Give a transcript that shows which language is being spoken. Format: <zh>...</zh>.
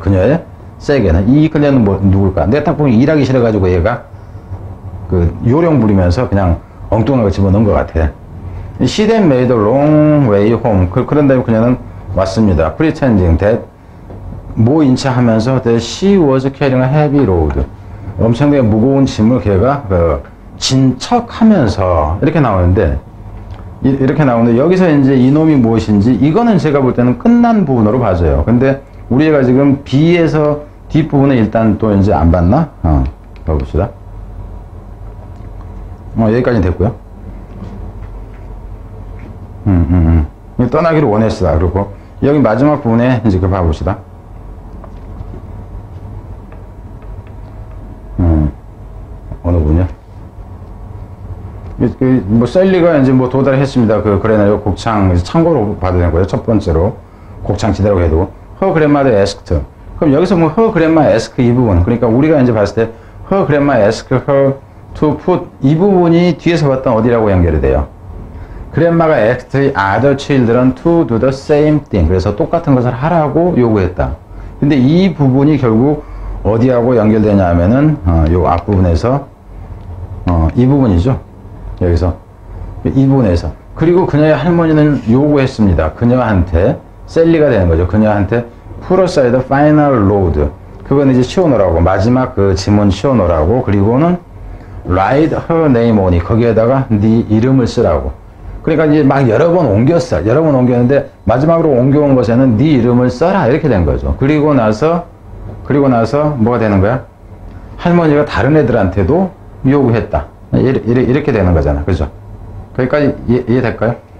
<ko>그녀의 색에는. 이 그녀는 누굴까? 내가 딱 보면 일하기 싫어가지고 얘가 요령 부리면서 그냥 엉뚱한 거 집어넣은 것 같아.</ko> <en>She then made a long way home.</en> <ko>그런 다음에 그녀는 왔습니다.</ko> <en>Pretending that</en> <ko>모인체하면서</ko> <en>that she was carrying a heavy load.</en> <ko>엄청나게 무거운 짐을 걔가 진척하면서 이렇게 나오는데 여기서 이제 이놈이 무엇인지 이거는 제가 볼 때는 끝난 부분으로 봐줘요. 근데 우리가 지금 B에서 뒷부분에 일단 또 이제 안 봤나? 봐봅시다. 여기까지 됐고요. 떠나기를 원했어. 그리고 여기 마지막 부분에 이제 그 봐봅시다. 어느 부분이야? 뭐 셀리가 이제 뭐 도달했습니다. 그 그레나요 곡창 참고로 봐도 되는 거예요. 첫 번째로 곡창 지대라고 해도</ko> <en>her grandmother asked.</en> <ko>그럼 여기서 뭐</ko> <en>her grandma ask</en> <ko>이 부분, 그러니까 우리가 이제 봤을 때</ko> <en>her grandma asked her to put</en> <ko>이 부분이 뒤에서 봤던 어디라고 연결이 돼요? grandma가</ko> <en>asked other children to do the same thing.</en> <ko>그래서 똑같은 것을 하라고 요구했다. 근데 이 부분이 결국 어디하고 연결되냐 하면은 요 앞부분에서 이 부분이죠. 여기서 이 부분에서. 그리고 그녀의 할머니는 요구했습니다. 그녀한테 셀리가 되는 거죠. 그녀한테</ko> <en>put aside the final load.</en> <ko>그건 이제 치워놓으라고, 마지막 그 지문 치워놓으라고. 그리고는</ko> <en>write her name on it.</en> <ko>거기에다가 네 이름을 쓰라고. 그러니까 이제 막 여러 번 옮겼어. 여러 번 옮겼는데 마지막으로 옮겨온 것에는 네 이름을 써라 이렇게 된 거죠. 그리고 나서 뭐가 되는 거야? 할머니가 다른 애들한테도 요구했다. 이렇게 되는 거잖아. 그죠? 거기까지 이해될까요?</ko>